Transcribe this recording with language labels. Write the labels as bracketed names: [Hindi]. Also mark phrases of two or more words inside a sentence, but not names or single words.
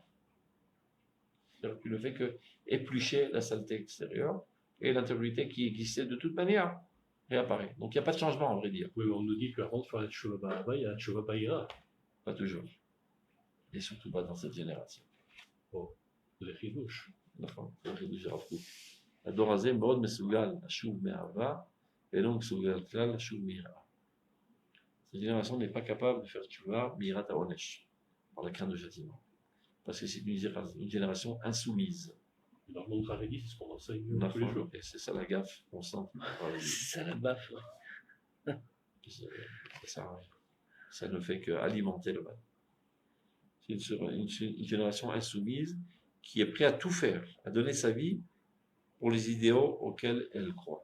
[French] C'est-à-dire que tu ne fais que éplucher la saleté extérieure, et l'intériorité qui existait de toute manière réapparaît. Donc il n'y a pas de changement, on vrai dire. Oui, on nous dit qu'avant de faire la [Hebrew] תשובה באהבה, [French] il y a la [Hebrew] תשובה ביראה. [French] Pas toujours. Et surtout pas dans cette génération. Oh, le chidouche. D'accord, le chidouche de Rav Kook. [Hebrew] הדור הזה מאוד מסוגל לשוב מאהבה, ולא מסוגל כלל לשוב מיראה. [French] Cette génération n'est pas capable de faire [Hebrew] תשובה מיראת העונש, [French] par la crainte de châtiment. Parce que c'est une génération insoumise. Dans le monde Haredi, c'est ce qu'on enseigne tous les jours. C'est ça la gaffe constante. C'est ça la baffe. Ça ne fait qu'alimenter le mal. C'est une génération insoumise qui est prête à tout faire, à donner sa vie pour les idéaux auxquels elle croit.